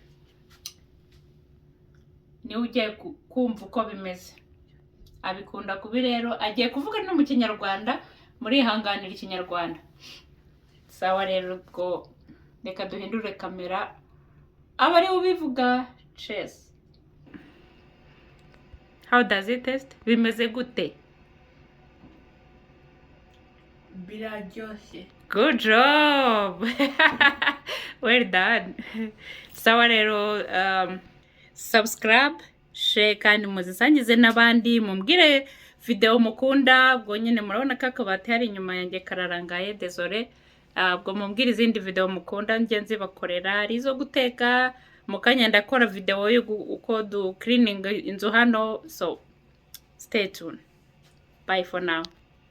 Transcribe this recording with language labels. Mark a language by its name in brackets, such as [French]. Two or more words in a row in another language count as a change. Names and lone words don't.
[Kinyarwanda] Niwe ugiye kumva uko bimeze, abikunda kubi rero agiye kuvuga no mu Kinyarwanda, muri ihanganira Ikinyarwanda. Sawa rero ubwo reka duhindure kamera aba ari ubivuga. [English] Cheers. How does it taste? [Kinyarwanda] Bimeze gute? Biraryoshye. [English] Good job. Well done. [Kinyarwanda] Sawa rero, [English] subscribe, share [Kinyarwanda] kandi muzisangize n'abandi, mumbwire video mukunda. Ubwo nyine murabona ko akabati hari inyuma yanjye kararangaye, désolé. Ubwo mumbwire izindi video mukunda njye nzibakorera, ari izo guteka. Mukanya ndakora video yo uko [English] do cleaning [Kinyarwanda] inzu hano, [English] so stay tuned. Bye for now.